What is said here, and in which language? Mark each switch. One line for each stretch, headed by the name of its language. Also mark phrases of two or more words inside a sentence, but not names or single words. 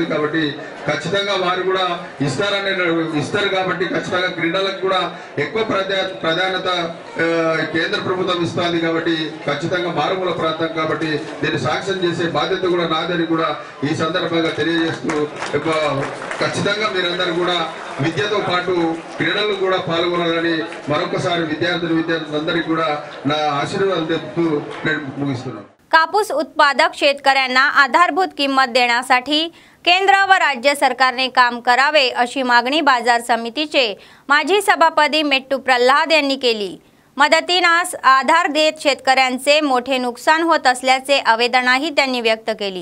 Telugu: కాబట్టి ఖచ్చితంగా వారు కూడా ఇస్తారు కాబట్టి ఖచ్చితంగా క్రీడలకు కూడా ఎక్కువ ప్రాధాన్యత కేంద్ర ప్రభుత్వం ఇస్తుంది కాబట్టి ఖచ్చితంగా మారుమూల ప్రాంతం కాబట్టి దీన్ని సాక్ష్యం చేసే బాధ్యత కూడా నాదని కూడా ఈ సందర్భంగా తెలియజేస్తూ ఖచ్చితంగా మీరందరూ కూడా విద్యతో పాటు క్రీడలు కూడా पालगोनाలని మరొకసారి విద్యార్థులందరికీ కూడా నా ఆశీర్వాదం తెలుపుతూ నేను ముగిస్తున్నాను.
Marathi: कापूस उत्पादक शेतकऱ्यांना आधारभूत किंमत देण्यासाठी केंद्र व राज्य सरकारने काम करावे अशी मागणी बाजार समितीचे माजी सभापती मेट्टू प्रल्हाद यांनी केली. मदतीनास आधार देत शेतकऱ्यांचे मोठे नुकसान होत असल्याचे आवेदनही त्यांनी व्यक्त केली.